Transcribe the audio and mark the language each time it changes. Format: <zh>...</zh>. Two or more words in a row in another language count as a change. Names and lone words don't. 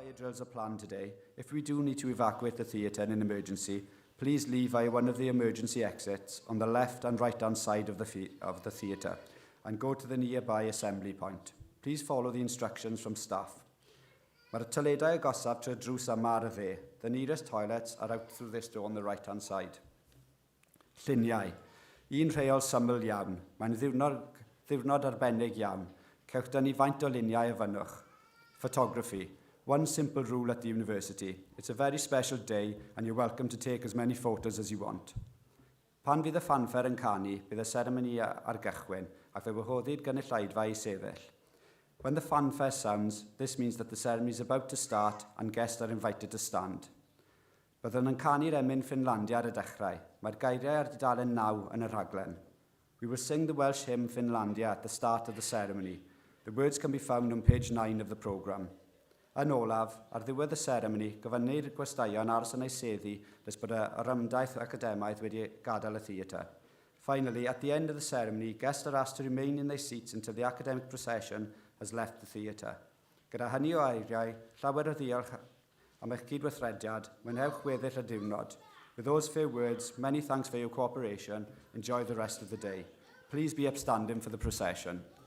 <en>drills are planned today. If we do need to evacuate the theatre in an emergency, please leave via one of the emergency exits on the left and right-hand side of the theatre and go to the nearby assembly point. Please follow the instructions from staff.</en> <cy>Mae'r toiledau agosaf trwy'r drws yma ar y dde.</cy> <en>The nearest toilets are out through this door on the right-hand side.</en> <cy>Lluniau. Un rheol syml iawn. Mae'n ddiwrnod arbennig iawn. Cewch dynnu faint o luniau a fynnwch.</cy> <en>Photography. One simple rule at the university. It's a very special day and you're welcome to take as many photos as you want.</en> <cy>Pan fydd y fanfare yn canu, bydd y seremoni ar gychwyn ac fe wahoddi'r gynulleidfa i sefyll.</cy> <en>When the fanfare sounds, this means that the ceremony is about to start and guests are invited to stand.</en> <cy>Byddwn yn canu'r emyn Ffynlandia ar y dechrau. Mae'r geiriau ar dudalen 9 yn y rhaglen.</cy> <en>We will sing the Welsh hymn Ffynlandia at the start of the ceremony. The words can be found on page 9 of the programme.</en> <cy>Yn olaf, ar ddiwedd y seremoni, gofynnir y gwestaion aros yn ei seddi nes bod yr ymdaith academaidd wedi gadael y theatre.</cy> <en>Finally, at the end of the ceremony, guests are asked to remain in their seats until the academic procession has left the theatre.</en> <cy>Gyda hynny o eiriau, llawer o ddiolch am eich cydweithrediad, mwynhewch weddill y diwrnod.</cy> <en>With those few words, many thanks for your cooperation. Enjoy the rest of the day. Please be upstanding for the procession.</en>